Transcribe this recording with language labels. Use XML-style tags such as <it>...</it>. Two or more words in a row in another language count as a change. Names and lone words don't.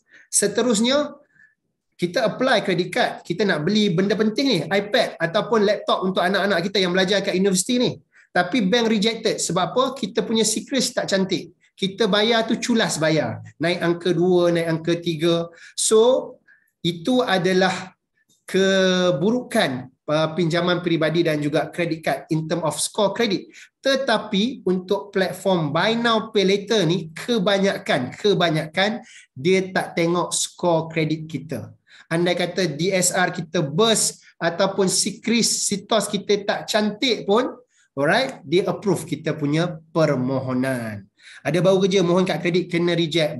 <ms>Seterusnya, kita</ms> <en>apply credit card,</en> <ms>kita nak beli benda penting ni, iPad ataupun laptop untuk anak-anak kita yang belajar kat universiti ni. Tapi</ms> <en>bank rejected</en> <ms>sebab apa? Kita punya secret tak cantik. Kita bayar tu culas bayar. Naik angka 2, naik angka 3. So, itu adalah keburukan pinjaman peribadi dan juga</ms> <en>credit card in term of</en> <ms>score credit. Tetapi untuk platform</ms> <en>buy now pay later</en> <ms>ni kebanyakan dia tak tengok score kredit kita. Andai kata DSR kita burst ataupun CTOS kita tak cantik pun, alright, dia approve kita punya permohonan. Ada baru kerja mohon kad kredit kena reject.</ms>